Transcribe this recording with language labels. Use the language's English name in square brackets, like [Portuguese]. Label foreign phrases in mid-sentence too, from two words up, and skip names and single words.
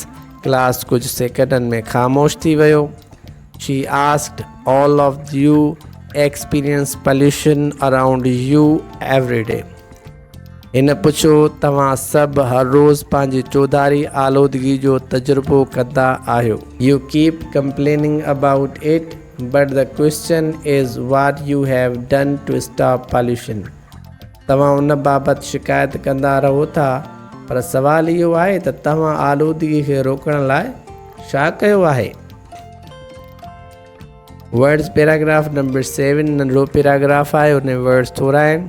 [Sindhi] क्लास कुझु सेकंडनि में ख़ामोश थी वियो। [English] She asked all of you experience pollution around you every day. [Sindhi] हिन पुछो, तव्हां सभु हर रोज़ पंहिंजी चौधारी आलूदगी जो तजुर्बो कंदा आहियो। [English] You keep complaining about it, but the question is what you have done to stop pollution. [Sindhi] तव्हां उन बाबति शिकायत कंदा रहो था, पर सवाल इहो आहे त तव्हां आलूदगी खे रोकण लाइ छा कयो आहे। [English] words paragraph number [Sindhi] 7 नंढो पैराग्राफ आहे, उन वर्ड्स थोरा आहिनि।